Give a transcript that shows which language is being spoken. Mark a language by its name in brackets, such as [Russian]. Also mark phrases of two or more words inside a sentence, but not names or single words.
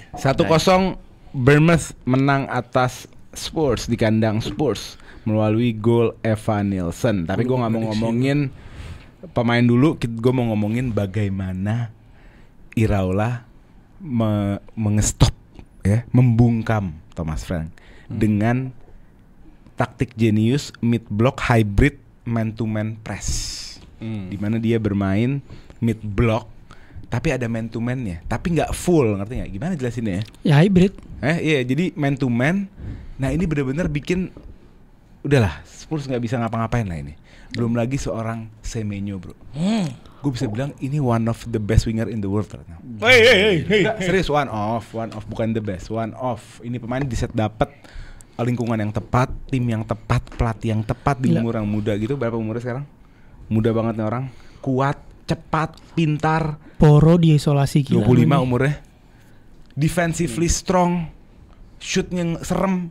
[Indonesian] 1-0 Bournemouth menang atas Spurs di kandang Spurs melalui gol Evan Nilsson. Tapi gue nggak mau ngomongin pemain dulu, gue mau ngomongin bagaimana Iraola mengestop ya, membungkam Thomas Frank dengan taktik jenius [English] mid block hybrid man to man press. [Indonesian] Di mana dia bermain [English] mid block [Indonesian] tapi ada [English] man to man-nya, [Indonesian] tapi nggak full, ngerti nggak? Gimana jelasinnya ya? Ya hybrid. Iya, jadi [English] man to man. [Indonesian] Nah ini benar-benar bikin udahlah Spurs nggak bisa ngapa-ngapain lah ini. Belum lagi seorang Semenyo bro. Gue bisa bilang ini [English] one of the best winger in the world right now. Hey. [Indonesian] Nggak, serius [English] one of bukan the best, one of. [Indonesian] Ini pemain di set dapat lingkungan yang tepat, tim yang tepat, pelatih yang tepat di Gila. umur yang muda gitu. Berapa umurnya sekarang? Muda banget nih orang. Kuat, cepat, pintar. Poro diisolasi gila. 25 umurnya. [English] defensively strong, [Indonesian] shootnya serem.